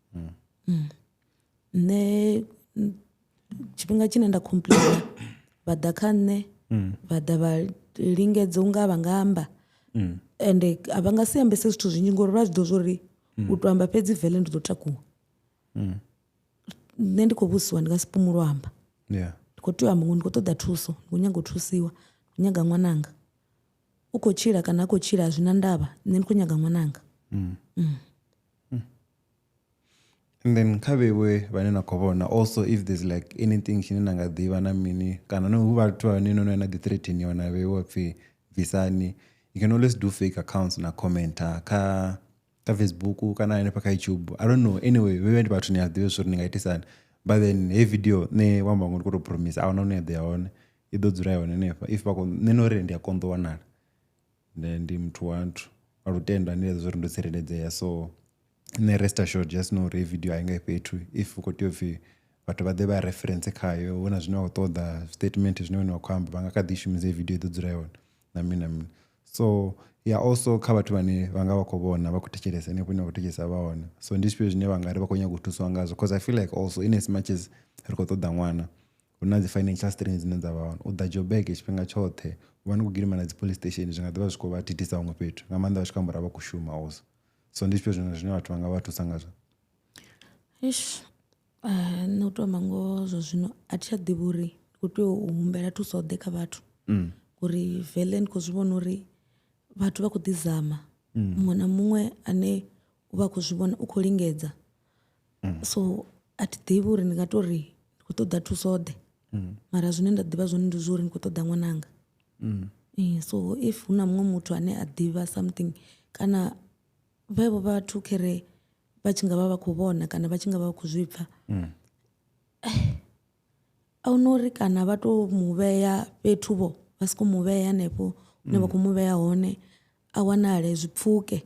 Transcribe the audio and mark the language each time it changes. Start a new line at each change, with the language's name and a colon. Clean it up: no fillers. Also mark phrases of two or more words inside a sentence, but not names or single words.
Venda: Nṋe tshifhinga tshine nda complaina vha ḓa kha nṋe vha ḓa vha lingedza u nga vha nga amba ende a vha nga si ambese zwithu zwinzhi ngori vha zwi ḓo zwo ri u tou amba fhedzi vele ndi ḓo takuwa. Nṋe ndi khou vhusiwa ndi nga si pumulo amba ndi khou tea u amba ngori ndi khou ṱoḓa thuso ndi khou nyaga u thusiwa ndi khou nyaga ṅwananga u khou tshila kana a khou tshila zwi na ndavha nṋe ndi khou nyaga ṅwananga.
English: And then
Venda: kha vhewe vhane na khou vhona
English: also if there's like anything
Venda: tshine na nga ḓivha na mini kana no hu vhathu vhane no na ḓi threateniwa na vheiwa pfhi bvisani
English: you can always do fake accounts
Venda: na commenter kha Facebook kana hanefha kha YouTube.
English: I don't know anyway
Venda: vhewe ndi vhathu ni a ḓivha zwori ni nga itisani
English: but then hey video
Venda: ne wamba ngo ndi khou promise a huna hune ya ḓo ya hone i ḓo dzula yone hanefha if vha khou nṋe no ri ndi a konḓa wanala ndi muthu wa nthu a lutendo ane zwo ri ndo tsireledzea
English: so ne rest assured just know
Venda: uri video a i nga fhethu if u khou tea upfhi vhathu vha ḓe vha reference khayo hu na zwine wa khou ṱoḓa statement zwine wene wa khou amba vha nga kha ḓi shumisa video i ḓo dzula yone na mini na mini
English: so also
Venda: kha vhathu vhane vha nga vha khou vhona vha khou thetshelesa henefho hune vha khou thetshelesa vha hone so ndi zwifhio zwine vha nga ri vha khou nyaga u thusiwa ngazwo
English: because I feel like also in as much as
Venda: ri khou ṱoḓa ṅwana hu na dzi
English: financial strain
Venda: dzine dza vha hone u ḓa Joburg tshifhinga tshoṱhe u vha ni khou gidima na dzi
English: police station
Venda: zwi nga ḓivha zwi khou vha thithisa huṅwe fhethu nga maanḓa vha tshi khou amba uri vha khou shuma
English: also so
Venda: ndi zwifhio zwine vhathu vha nga vha thusa ngazwo. Nṋe u tou amba ngoho zwo zwino a thi tsha ḓivha uri ndi khou tea u humbela thuso ḓe kha vhathu uri vele ndi khou zwi vhona uri vhathu vha khou ḓi zama muṅwe na muṅwe ane u vha khou zwi vhona u khou lingedza so a thi ḓivhi uri ndi nga tou ri ndi khou ṱoḓa thuso ḓe mara zwine nda ḓivha zwone ndi zwo uri ndi khou ṱoḓa ṅwananga.
English: So if
Venda: hu na muṅwe muthu ane a ḓivha something kana vhevho vhathu khere vha tshi nga vha vha khou vhona kana vha tshi nga vha vha khou zwi pfha ahuna uri kana vha to muvhea fhethu vho vha siko muvhea hanefho hune vha khou muvhea hone a wanale zwipfuke.